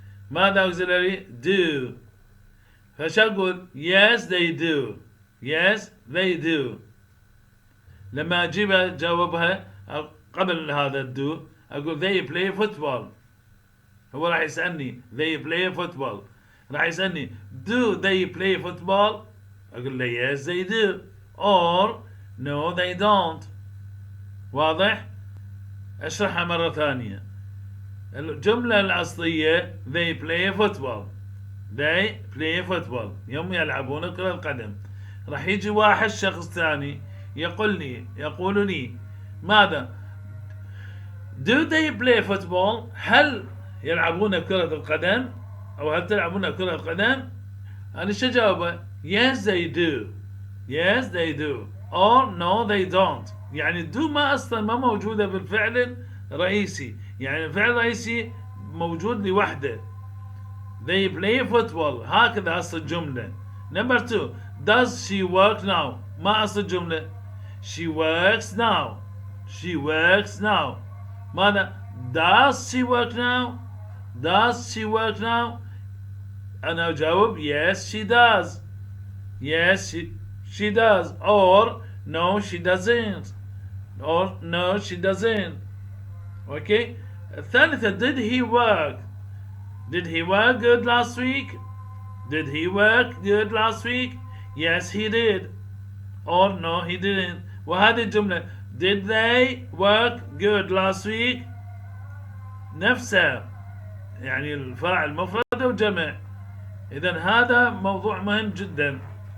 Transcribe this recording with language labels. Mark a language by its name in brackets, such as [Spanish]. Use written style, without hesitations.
[English] ماذا auxiliary؟ do. [Arabic] فش أقول؟ [English] yes they do. yes they do. [Arabic] لما أجيب أجاوبها قبل هذا do أقول [English] they play football. [Arabic] هو راح يسألني [English] they play football. [Arabic] راح يسألني [English] do they play football؟ [Arabic] أقول له [English] yes they do or no they don't. [Arabic] واضح؟ أشرحها مرة ثانية. الجملة الأصلية [English] they play football. they play football [Arabic] يوم يلعبون كرة القدم. راح يجي واحد شخص ثاني يقول لي ماذا؟ [English] do they play football؟ [Arabic] هل يلعبون كرة القدم؟ أو هل تلعبون كرة القدم؟ أنا شو جاوبه؟ [English] yes they do. yes they do or no they don't. [Arabic] يعني do ما أصلا ما موجودة بالفعل الرئيسي. يعني الفعل الرئيسي موجود لوحده. [English] they play football [Arabic] هكذا أصل الجملة. [English] number 2. does she work now؟ [Arabic] ما أصل الجملة. [English] she works now. she works now ماذا؟ Does she work now? Does she work now? [Arabic] أنا أجاوب [English] yes she does. Yes she does. Or no she doesn't. Or no she doesn't. Okay. الثالثة did he work? Did he work good last week? Did he work good last week? Yes he did. Or no he didn't. [Arabic] وهذه الجملة [English] did they work good last week [Arabic] نفسها يعني الفاعل مفرد وجمع. إذا هذا موضوع مهم جدا.